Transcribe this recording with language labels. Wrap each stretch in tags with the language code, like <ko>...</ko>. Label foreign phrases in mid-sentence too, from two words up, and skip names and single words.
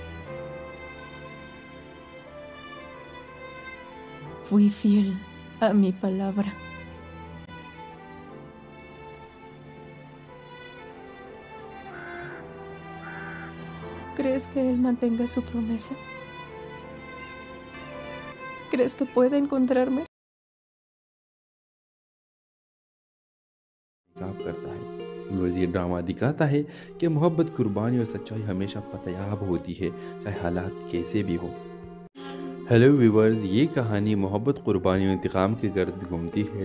<es>Fui fiel a mi palabra. ¿Crees que él mantenga su promesa? ¿Crees que puede encontrarme?</es> <ur>کرتا ہے ویورز، یہ ڈرامہ دکھاتا ہے کہ محبت، قربانی اور سچائی ہمیشہ پتیاب ہوتی ہے، چاہے حالات کیسے بھی ہو. ہیلو ویورز، یہ کہانی محبت، قربانی اور انتقام کے گرد گھومتی ہے.</ur>